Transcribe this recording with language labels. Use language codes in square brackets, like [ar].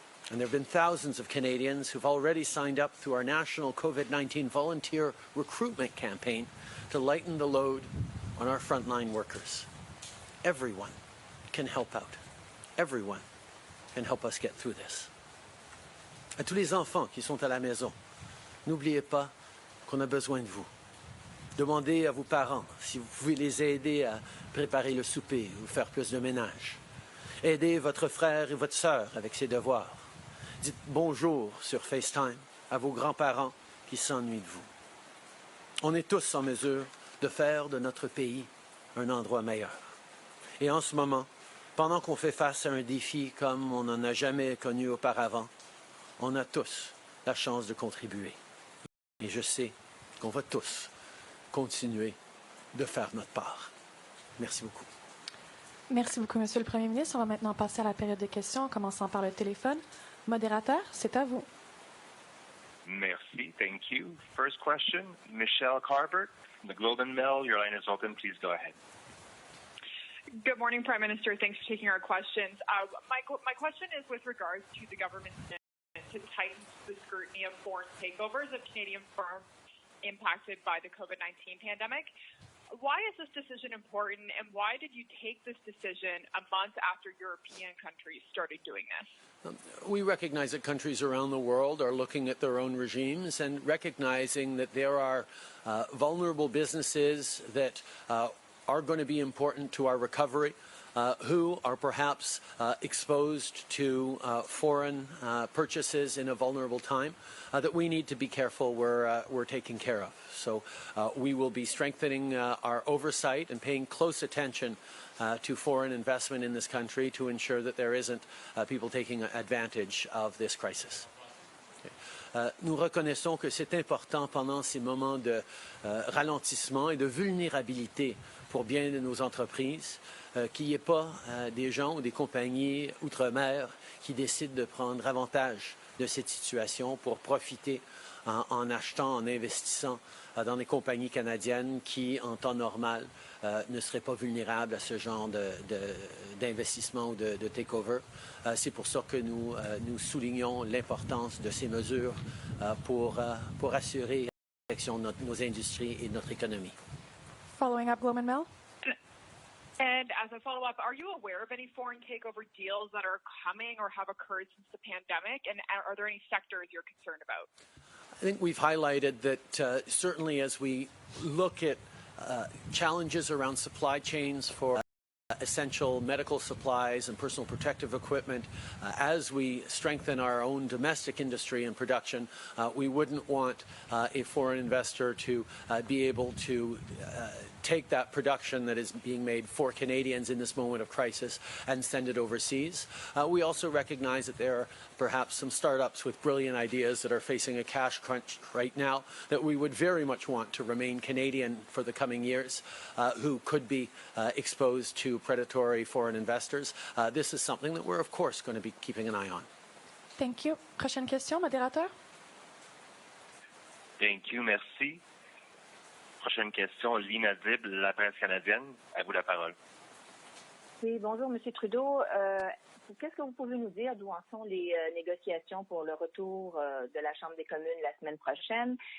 [en] And there have been thousands of Canadians who've already signed up through our national COVID-19 volunteer recruitment campaign to lighten the load on our frontline workers. Everyone can help out. Everyone can help us get through this. [fr] À tous les enfants qui sont à la maison, n'oubliez pas qu'on a besoin de vous. Demandez à vos parents si vous pouvez les aider à préparer le souper ou faire plus de ménage. Aidez votre frère et votre sœur avec ses devoirs. Dites bonjour sur FaceTime à vos grands-parents qui s'ennuient de vous. On est tous en mesure de faire de notre pays un endroit meilleur. Et en ce moment, pendant qu'on fait face à un défi comme on n'en a jamais connu auparavant, on a tous la chance de contribuer. Et je sais qu'on va tous continuer de faire notre part. Merci beaucoup. Merci beaucoup, Monsieur le Premier ministre. On va maintenant passer à la période de questions, en commençant par le téléphone. Modérateur, c'est à vous. Merci. [en] Thank you. First question, Michelle Carbert from the Globe and Mail. Your line is open. Please go ahead. Good morning, Prime Minister. Thanks for taking our questions. My question is with regards to the government's commitment to tighten the scrutiny of foreign takeovers of Canadian firms impacted by the COVID-19 pandemic. Why is this decision important, and why did you take this decision a month after European countries started doing this? We recognize that countries around the world are looking at their own regimes and recognizing that there are vulnerable businesses that are going to be important to our recovery, who are perhaps exposed to foreign purchases in a vulnerable time, that we need to be careful we're taking care of. So we will be strengthening our oversight and paying close attention to foreign investment in this country to ensure that there isn't people taking advantage of this crisis. [fr] Nous reconnaissons que c'est important pendant ces moments de ralentissement et de vulnérabilité pour bien de nos entreprises qu'il n'y ait pas des gens ou des compagnies outre-mer qui décident de prendre avantage de cette situation pour profiter en achetant, en investissant dans des compagnies canadiennes qui, en temps normal, ne seraient pas vulnérables à ce genre d'investissement ou de takeover. C'est pour ça que nous soulignons l'importance de ces mesures pour assurer la protection de nos industries et de notre économie. [en] Following up, Globe and Mail. And as a follow-up, are you aware of any foreign takeover deals that are coming or have occurred since the pandemic? And are there any sectors you're concerned about? I think we've highlighted that certainly as we look at challenges around supply chains for essential medical supplies and personal protective equipment, as we strengthen our own domestic industry and production, we wouldn't want a foreign investor to be able to take that production that is being made for Canadians in this moment of crisis and send it overseas. We also recognize that there are perhaps some startups with brilliant ideas that are facing a cash crunch right now that we would very much want to remain Canadian for the coming years, who could be exposed to predatory foreign investors. This is something that we're, of course, going to be keeping an eye on. Thank you. [fr] Prochaine question, modérateur. [en] Thank you. [fr] Merci. Prochaine question, Lina Dib, La Presse canadienne. À vous la parole. Oui, bonjour, M. Trudeau. Qu'est-ce que vous pouvez nous dire d'où en sont les négociations pour le retour de la Chambre des communes la semaine prochaine?